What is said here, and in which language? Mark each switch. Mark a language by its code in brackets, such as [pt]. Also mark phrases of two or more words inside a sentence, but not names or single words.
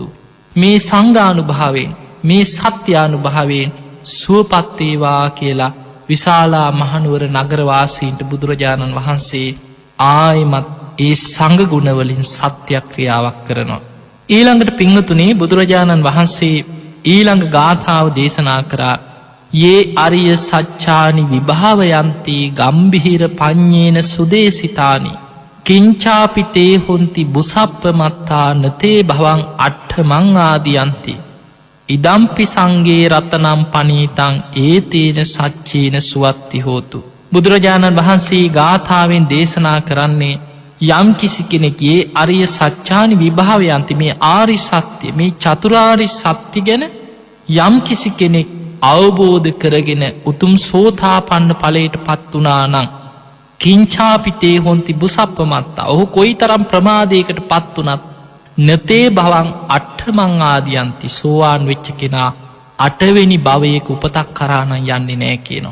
[si] මේ සංඝානුභාවයෙන් මේ සත්‍යානුභාවයෙන් සුවපත් වේවා කියලා විශාලා මහනුවර නගරවාසීන්ට බුදුරජාණන් වහන්සේ ආයිමත් ඒ සංඝ ගුණ වලින් සත්‍යක්‍රියාවක් කරනවා. ඊළඟට පින්වතුනි බුදුරජාණන් වහන්සේ ඊළඟ ගාථාව දේශනා කරා [pi] යේ අරිය සච්චානි විභාවයන්ති ගම්භීර පඤ්ඤේන සුදේසිතානි කිංචාපිතේ හොන්ති බුසප්පමත්තා නතේ භවං අට්ඨමං ආදියන්ති ඉදම්පි සංඝේ රතනම් පනීතං ඒතේන සච්චේන සුවත්ති හෝතු. [si] බුදුරජාණන් වහන්සේ ගාථාවෙන් දේශනා කරන්නේ යම් කිසි කෙනෙක්ගේ [pi] අරිය සච්චානි විභාවයන්ති [si] මේ ආරි සත්‍ය මේ චතුරාරි සත්‍ය ගැන යම් කිසි කෙනෙක් අවබෝධ කරගෙන උතුම් සෝතාපන්න ඵලයට පත් වුණා නම් [pi] කිංචාපිතේ හොන්ති බුසප්පමත්තා [si] ඔහු කොයිතරම් ප්‍රමාදයකට පත් වුණත් [pi] නතේ භවං අට්ඨමං ආදියන්ති [si] සෝවාන් වෙච්ච කෙනා 8 වෙනි භවයක උපතක් කරා නම් යන්නේ නැහැ කියනවා.